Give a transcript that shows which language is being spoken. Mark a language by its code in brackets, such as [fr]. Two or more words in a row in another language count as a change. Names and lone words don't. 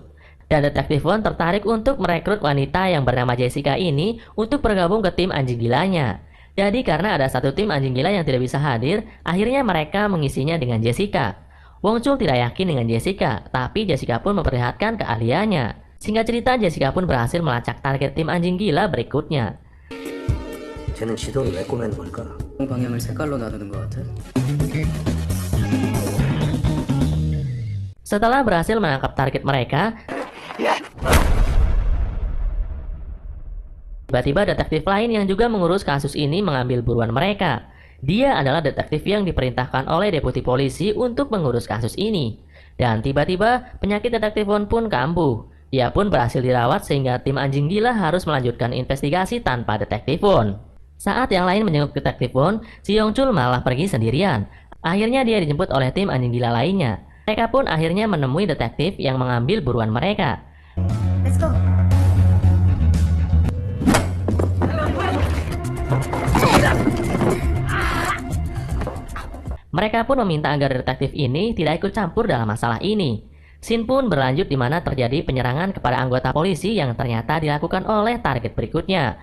[id] Dan Detektif Won tertarik untuk merekrut wanita yang bernama Jessica ini untuk bergabung ke tim anjing gilanya. Jadi karena ada satu tim anjing gila yang tidak bisa hadir, akhirnya mereka mengisinya dengan Jessica. Wong Chul tidak yakin dengan Jessica, tapi Jessica pun memperlihatkan keahliannya. Singkat cerita, Jessica pun berhasil melacak target tim anjing gila berikutnya. [ko] 쟤는 지도를 왜 꾸며는 걸까? 방향을 색깔로 나누는 것 같아. [id] Setelah berhasil menangkap target mereka, tiba-tiba detektif lain yang juga mengurus kasus ini mengambil buruan mereka. Dia adalah detektif yang diperintahkan oleh deputi polisi untuk mengurus kasus ini. Dan tiba-tiba penyakit detektif Won pun kambuh. Dia pun berhasil dirawat sehingga tim anjing gila harus melanjutkan investigasi tanpa detektif Won. Saat yang lain menjenguk detektif Won, si Wong Chul malah pergi sendirian. Akhirnya dia dijemput oleh tim anjing gila lainnya. Mereka pun akhirnya menemui detektif yang mengambil buruan mereka. [en] Let's go. [id] Mereka pun meminta agar detektif ini tidak ikut campur dalam masalah ini. Scene pun berlanjut di mana terjadi penyerangan kepada anggota polisi yang ternyata dilakukan oleh target berikutnya.